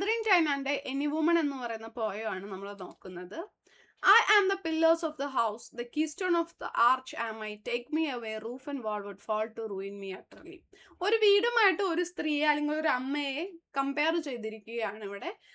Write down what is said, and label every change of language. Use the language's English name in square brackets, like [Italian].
[Malayalam] റൈനാന്റെ any woman എന്ന് പറയുന്ന പോയമാണ് നമ്മൾ നോക്കുന്നത്. [English] I am the pillars of the house, the keystone of the arch am I, take me away, roof and wall would fall to ruin me utterly. [Malayalam] ഒരു വീടുമായിട്ട് ഒരു സ്ത്രീയെ അല്ലെങ്കിൽ ഒരു അമ്മയെ കമ്പയർ ചെയ്തിരിക്കുകയാണ് ഇവിടെ.